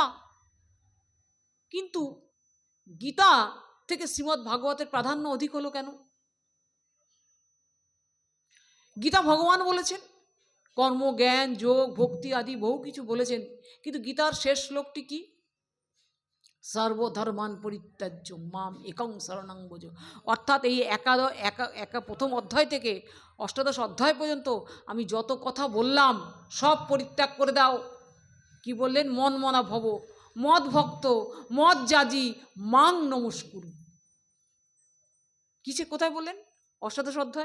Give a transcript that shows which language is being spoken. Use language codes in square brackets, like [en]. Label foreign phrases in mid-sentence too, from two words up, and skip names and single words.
[bn] কিন্তু গীতা থেকে শ্রীমদ্ ভাগবতের প্রাধান্য অধিক হলো কেন? গীতা ভগবান বলেছেন, কর্ম, জ্ঞান, যোগ, ভক্তি আদি বহু কিছু বলেছেন, কিন্তু গীতার শেষ শ্লোকটি কি? [sa] সর্বধর্মান পরিত্যাজ্য মাম একং শরণং ভজ। [bn] অর্থাৎ এই প্রথম অধ্যায় থেকে অষ্টাদশ অধ্যায় পর্যন্ত আমি যত কথা বললাম সব পরিত্যাগ করে দাও। কি বললেন? [sa] মন মনা ভব, মদ ভক্ত, মদ যাজি, মাং নমস্কুরু। [bn] কিসে কোথায় বললেন? অষ্টাদশ অধ্যায়।